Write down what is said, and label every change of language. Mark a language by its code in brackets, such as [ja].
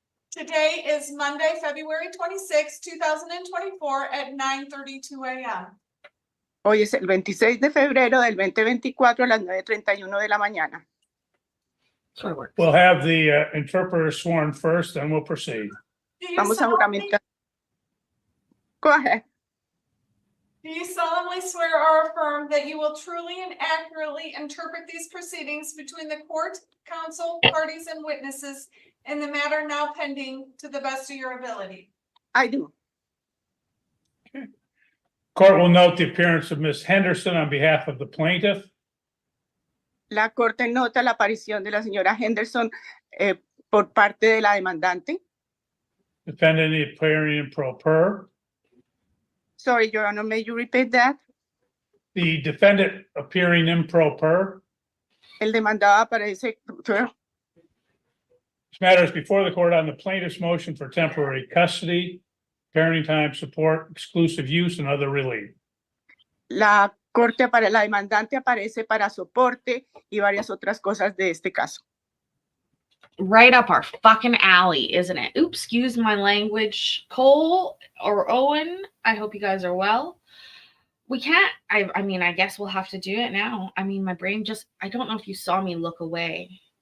[en] Today is Monday, February 26, 2024 at 9:32 a.m. [es] Hoy es el 26 de febrero del 2024 a las 9:31 de la mañana. [en] We'll have the interpreter sworn first, and we'll proceed. [es] Vamos a juramentar. [en] Go ahead. Do you solemnly swear or affirm that you will truly and accurately interpret these proceedings between the court, counsel, parties, and witnesses in the matter now pending to the best of your ability? I do. Okay. Court will note the appearance of Ms. Henderson on behalf of the plaintiff. [es] La Corte nota la aparición de la señora Henderson por parte de la demandante. [en] Defendant appearing in pro per. Sorry, Your Honor, may you repeat that? The defendant appearing in pro per. [es] El demandado aparece. [en] This matter is before the court on the plaintiff's motion for temporary custody, parenting time support, exclusive use, and other relief. [es] La Corte para la demandante aparece para soporte y varias otras cosas de este caso. [en] Right up our fucking alley, isn't it? Oops, excuse my language. Cole or Owen, I hope you guys are well. We can't, I mean, I guess we'll have to do it now. I mean, my brain just, I don't know if you saw me look away.